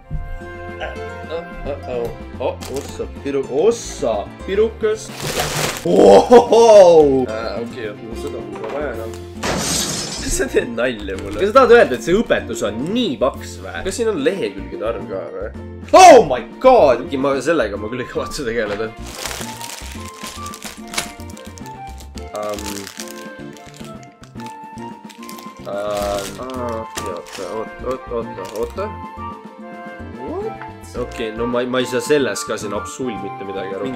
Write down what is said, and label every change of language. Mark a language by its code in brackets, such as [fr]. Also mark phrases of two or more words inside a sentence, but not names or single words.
[et] Ossa, pirukas. Okei, seda on juba vaja enam. Sa teed nalja mulle. Kas sa tahad öelda, et see õpetus on nii paks või? Kas siin on lehekülgide arv ka või? [en] Oh my god! [et] Sellega ma küll ei kavatse tegeleda. Oota. Okei, no ma ei saa selles ka siin absoluut mitte midagi aru.